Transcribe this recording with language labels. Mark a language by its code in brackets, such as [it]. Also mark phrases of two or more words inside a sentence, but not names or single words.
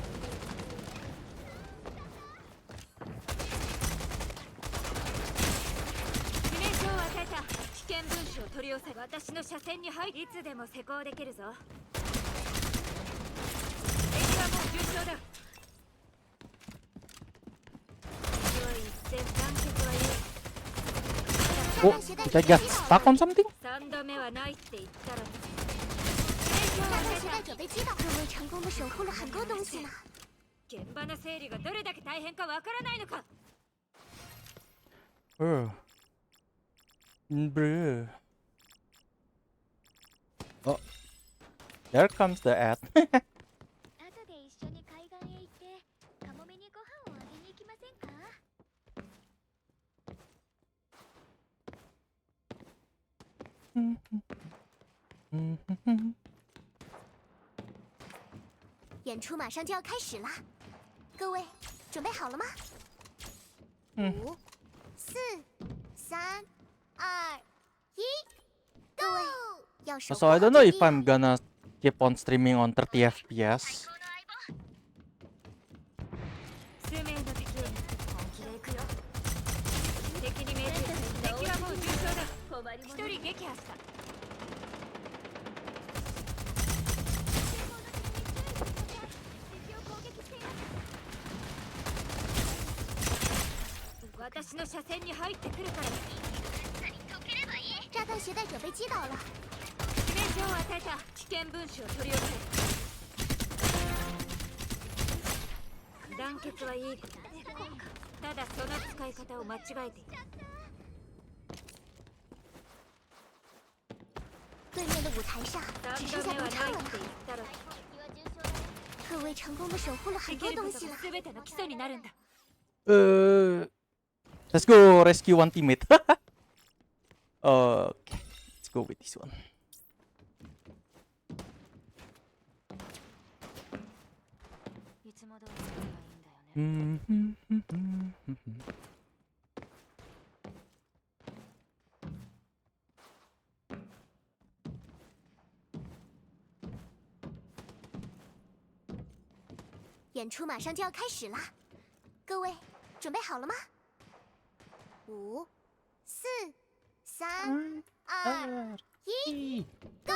[ja] 致命傷を与えた。危険分子を取り寄せ、私の車線に入り、いつでも施工できるぞ。敵はもう重傷だ。強い一戦、団結はいい。 [en] Oh, did I get stuck on something? [ja] 3 度目はないって言ったらね。 [zh] 炸弹携带者被击倒，各位成功的守护了很多东西呢。 [ja] 現場の整理がどれだけ大変かわからないのか。 [en] Bruh. Oh, there comes the ad. [ja] 後で一緒に海岸へ行ってカモメにご飯をあげに行きませんか？ [zh] 演出马上就要开始了，各位准备好了吗？5、4、3、2、1，Go！要守护 [en] So I [zh] 好 [en] don't know [zh] 阵 [en] if [zh] 地。 [en] I'm gonna keep on streaming on 30 FPS. [ja] 数名の敵を本気で行くよ。敵に命中して、敵はもう重傷だ。一人撃破した。私の車線に入ってくるから。 [zh] 炸弹携带者被击倒了， [ja] 致命傷を与えた。危険分子を取り寄せ。団結はいい。ただその使い方を間違えている。 [zh] 对面的舞台上只剩 [ja] 3度目は [zh] 下独唱了 [ja] ないって。言ったら。 [zh] 各位成功的守护了很 [ja] できること [zh] 多东西了。 [ja] が全ての基礎になるんだ。 [en] Let's go rescue one teammate. Okay, let's go with this one. [ja] いつも通りすればいいんだよね。 [zh] 演出马上就要开始了，各位准备好了吗？5、4、3、2、1，Go！